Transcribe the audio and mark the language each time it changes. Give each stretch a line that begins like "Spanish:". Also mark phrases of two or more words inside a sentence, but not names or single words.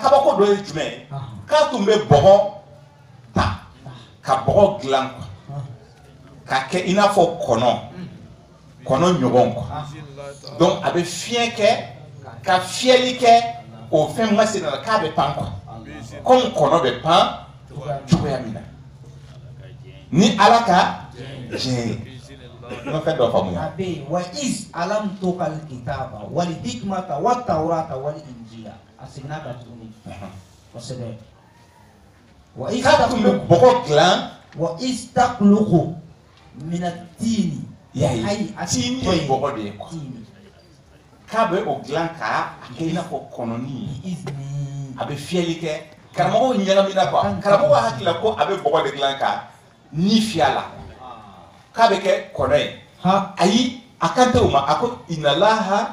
Bambara: kabako dɔ ye jumɛn k'a tun bɛ bɔgɔ ta ka bɔgɔ dilan ka kɛ i n'a fɔ kɔnɔ ɲɔgɔn quoi donc a bɛ fiɲɛ kɛ ka fiyɛli kɛ o fɛn masina la k'a bɛ pan
French: quoi comme
Bambara: kɔnɔ bɛ pan cogoya min na ni Ala ka diɲɛ ye n'o fɛn dɔ faamuya
Arabic: وإذ علمتك الكتاب والحكمة والتوراة والإنجيل
Bambara: a seginna ka tuguni kosɛbɛ
Arabic: وإذ
Bambara: k'a tun bɛ bɔgɔ dilan
Arabic: وإذ تخلق من الطين
Bambara: tini ye bɔgɔ de ye quoi k'a bɛ o dilan k'a kɛ i n'a fɔ kɔnɔni a bɛ fiyɛli kɛ karamɔgɔw ɲagamina quoi karamɔgɔ hakili la ko a bɛ bɔgɔ de dilan ka ni fiyɛ la k'a bɛ kɛ kɔnɔ ye ayi a kan tɛ o ma a ko inalaha